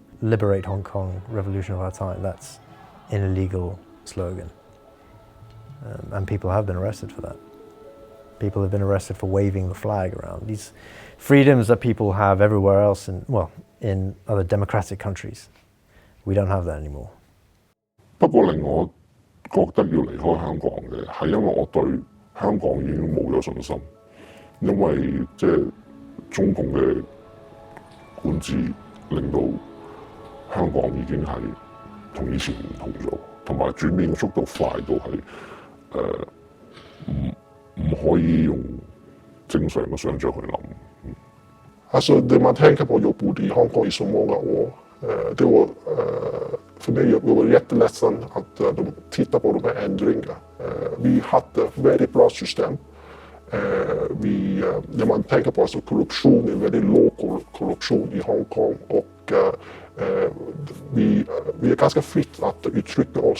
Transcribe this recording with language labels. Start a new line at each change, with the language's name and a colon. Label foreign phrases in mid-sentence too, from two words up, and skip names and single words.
English: Liberate Hong Kong, revolution of our time, that's an illegal slogan. And people have been arrested for that. People have been arrested for waving the flag around. These freedoms that people have everywhere else in other democratic countries. We don't have that anymore.
Cantonese: 不過令我覺得要離開香港嘅係因為我對香港已經冇咗信心，因為中共嘅管治令到香港已經係同以前唔同咗，同埋轉變嘅速度快到係唔可以用正常嘅想像去諗。
Swedish: Alltså det man tänker på, jag bodde i Hongkong i så många år. Det var, för mig, jag var jätteledsen att de tittar på de här ändringarna. Vi hade ett väldigt bra system. När man tänker på alltså korruption, är väldigt låg korruption i Hongkong och vi är ganska fritt att uttrycka oss.